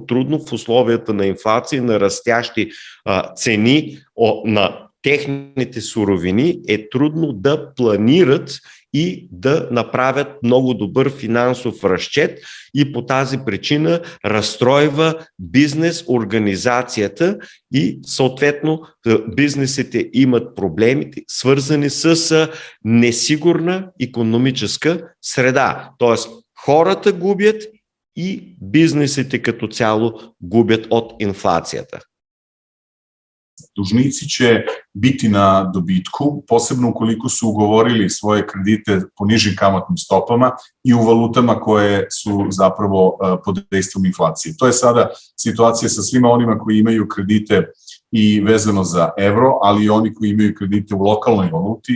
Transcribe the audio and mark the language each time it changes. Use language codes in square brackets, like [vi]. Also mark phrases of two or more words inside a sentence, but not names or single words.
[bg] трудно в условията на инфлация, на растящи цени на техните суровини, е трудно да планират и да направят много добър финансов разчет и по тази причина разстройва бизнес организацията и съответно бизнесите имат проблеми, свързани с несигурна икономическа среда. Тоест хората губят и бизнесите като цяло губят от инфлацията. [sr] Dužnici će biti na dobitku, posebno ukoliko su ugovorili svoje kredite po nižim kamatnim stopama i u valutama koje su zapravo pod dejstvom inflacije. To je sada situacija sa svima onima koji imaju kredite i vezano za evro, ali i oni koji imaju kredite u lokalnoj valuti.